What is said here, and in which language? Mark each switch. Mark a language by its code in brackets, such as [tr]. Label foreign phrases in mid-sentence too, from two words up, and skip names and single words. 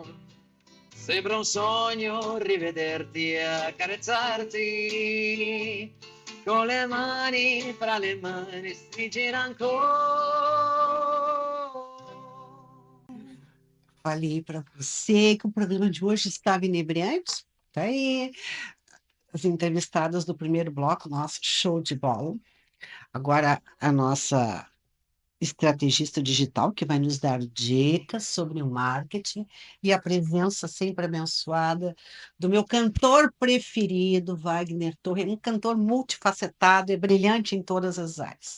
[it] Sembra un sogno rivederti e accarezzarti con le mani fra le mani stringere ancora. [pt] Falei para você que o programa de hoje estava inebriante. Tá aí. As entrevistadas do primeiro bloco, nosso show de bola. Agora, a nossa estrategista digital, que vai nos dar dicas sobre o marketing, e a presença sempre abençoada do meu cantor preferido, Wagner Torre, um cantor multifacetado e brilhante em todas as áreas.